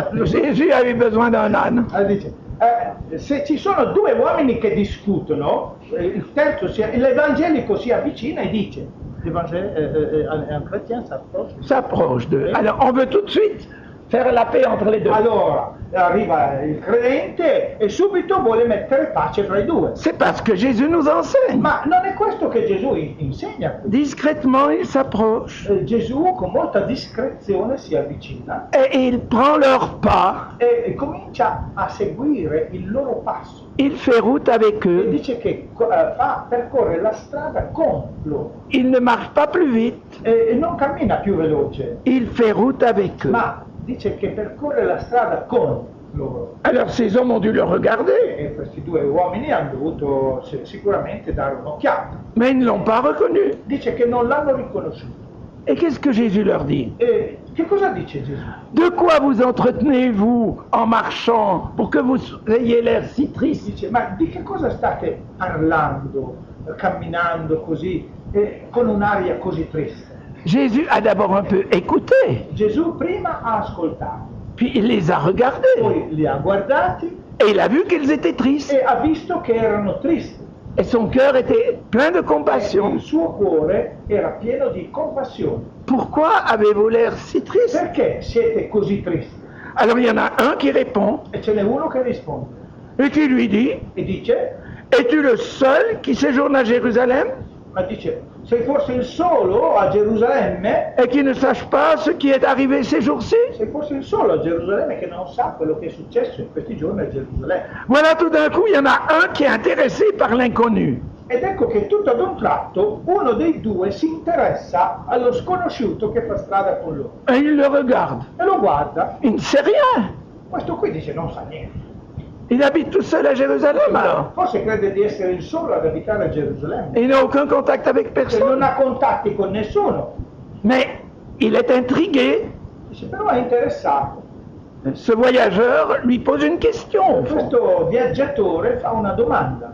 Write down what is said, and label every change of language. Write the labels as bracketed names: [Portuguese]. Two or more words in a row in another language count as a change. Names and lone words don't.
[French] Jésus a eu besoin d'un âne. [Italian] Dice, se ci sono due uomini che discutono, l'evangelico si avvicina e dice, [French] un chrétien S'approche d'eux. Alors, on veut tout de suite faire la paix entre les deux. [Italian] Allora arriva il credente e subito vuole mettere pace fra i due. [French] C'est parce que Jésus nous enseigne. [Italian] Ma non è questo che Gesù insegna. [French] Discrètement, il s'approche [Italian] Gesù con molta discrezione si avvicina [French] et il prend leur pas. [Italian] e comincia a seguire il loro passo. [French] Il fait route avec [Italian] E [French] eux. [Italian] dice che percorre la strada con loro [French] Il ne marche pas plus vite. [Italian] e non cammina più veloce, [French] Il fait route avec eux. [Italian] ma dice che percorre la strada con loro. [French] Alors, ces hommes ont dû le regarder, [Italian] E questi due uomini hanno dovuto sicuramente dare un'occhiata. [French] mais ils ne l'ont pas reconnu. [Italian] Dice che non l'hanno riconosciuto. [French] Et qu'est-ce que Jésus leur dit? [Italian] E che cosa dice Gesù? [French] De quoi vous entretenez-vous en marchant pour que vous ayez l'air si triste? [Italian] Dice, ma di che cosa state parlando, camminando così, con un'aria così triste? [French] Jésus a d'abord un peu écouté, [Italian] Gesù prima ha ascoltato, [French] puis il les a regardés [Italian] poi li ha guardati [French] et il a vu qu'ils étaient tristes. [Italian] e ha visto che erano tristi. [French] Et son cœur était plein de [Italian] E [French] compassion. [Italian] il suo cuore era pieno di compassione. [French] Pourquoi avez-vous l'air si triste? [Italian] Perché siete così tristi? [French] Alors il y en a un qui répond [Italian] E ce n'è uno che risponde [French] et qui lui dit, [Italian] e dice, [French] es-tu le seul qui séjourne à Jérusalem [Italian] ma dice, sei forse il solo a Gerusalemme? [French] et qui ne sache pas ce qui est arrivé ces jours-ci? [Italian] Sei forse il solo a Gerusalemme che non sa quello che è successo in questi giorni a Gerusalemme? [French] Voilà, tout d'un coup, il y en a un qui est intéressé par l'inconnu. [Italian] Ed ecco che tutto ad un tratto uno dei due si interessa allo sconosciuto che fa strada con loro [French] Et il le regarde. [Italian] e lo guarda. [French] Il ne sait rien. [Italian] Questo qui dice non sa niente. [French] Il habite tout seul à Jérusalem [Italian] Ma [French] alors. [Italian] forse crede di essere il solo ad abitare a Gerusalemme. [French] Il n'a aucun contact avec [Italian] Se [French] personne. [Italian] non ha contatti con nessuno. [French] Mais il est intrigué. [Italian] Dice però è interessato. [French] Ce voyageur lui pose une question. au fond. [Italian] Questo viaggiatore fa una domanda.